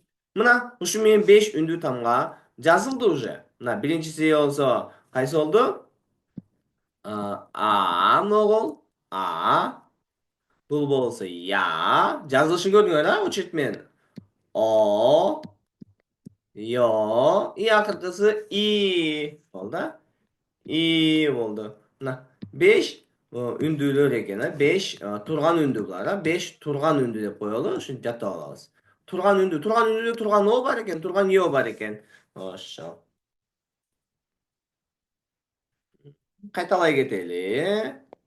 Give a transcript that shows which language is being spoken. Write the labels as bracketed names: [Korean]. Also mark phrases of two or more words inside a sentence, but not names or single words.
[Kyrgyz] Мына ушу менен 5 үндүү тамга жазылды уже. Мына биринчиси болсо кайсы болду? Могул. Бул болсо я. Жазылышын көрдүңөр, учет менен. О, йо, и акыркысы и болду. И болду. Мына 5 үндүүлөр экен, 5 турган үндүү булар, 5 турган үндүү деп коелу, ушинтип жаттап алабыз. Турган үндүүдө турган о бар экен, турган йо бар экен. Ошо. Кайталай кетели.